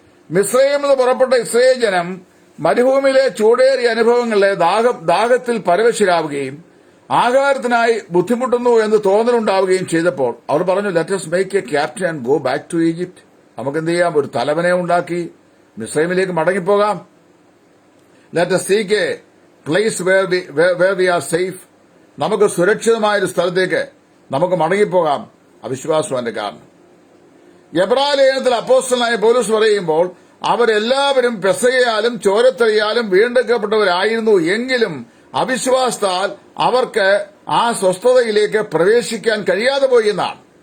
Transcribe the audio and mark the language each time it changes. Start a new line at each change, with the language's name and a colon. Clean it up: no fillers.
Malayalam: മിസ്രയീമിൽ നിന്ന് പുറപ്പെട്ട ഇസ്രായേൽ ജനം മരുഭൂമിയിലെ ചൂടേറിയ അനുഭവങ്ങളിലെ ദാഹത്തിൽ പരവശരാവുകയും ആഹാരത്തിനായി ബുദ്ധിമുട്ടുന്നു എന്ന് തോന്നലുണ്ടാവുകയും ചെയ്തപ്പോൾ അവർ പറഞ്ഞു,
English: Let us make a captain and go back to Egypt.
Malayalam: നമുക്ക് എന്ത് ചെയ്യാം? ഒരു തലവനെ ഉണ്ടാക്കി മിസ്രൈമിലേക്ക് മടങ്ങിപ്പോകാം.
English: Let us seek a place where we are safe.
Malayalam: നമുക്ക് സുരക്ഷിതമായൊരു സ്ഥലത്തേക്ക് നമുക്ക് മടങ്ങിപ്പോകാം. അവിശ്വാസം അതിന്റെ കാരണം. എബ്രായ ലേഖനത്തിൽ അപ്പോസ്തലനായ പൗലോസ് പറയുമ്പോൾ, അവരെല്ലാവരും പെസഹയാലും ചോരത്തറിയാലും വീണ്ടെടുക്കപ്പെട്ടവരായിരുന്നു, എങ്കിലും അവിശ്വാസത്താൽ അവർക്ക് ആ സ്വസ്ഥതയിലേക്ക് പ്രവേശിക്കാൻ കഴിയാതെ പോയി എന്നാണ്.